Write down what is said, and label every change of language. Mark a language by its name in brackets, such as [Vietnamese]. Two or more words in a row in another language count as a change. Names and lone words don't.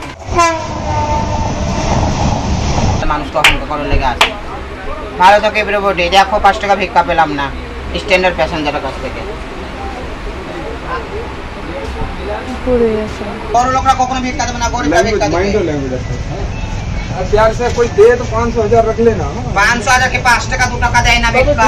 [Bangla] মানুষ তো অসংখ্য করে লেগে আছে। ভালো থাকে বেরোবটে, দেখো 5 টাকা ভিক্ষা পেলাম না [English] standard passenger [Bangla] কাছ থেকে। বড় লোকরা কখনো ভিক্ষা দেবে না, গরিবরা ভিক্ষা দেবে। [Hindi] प्यार से कोई दे तो 500,000 रख लेना। [Bangla] 500,000 के 5 টাকা 2 টাকা দেয় না ভিক্ষা।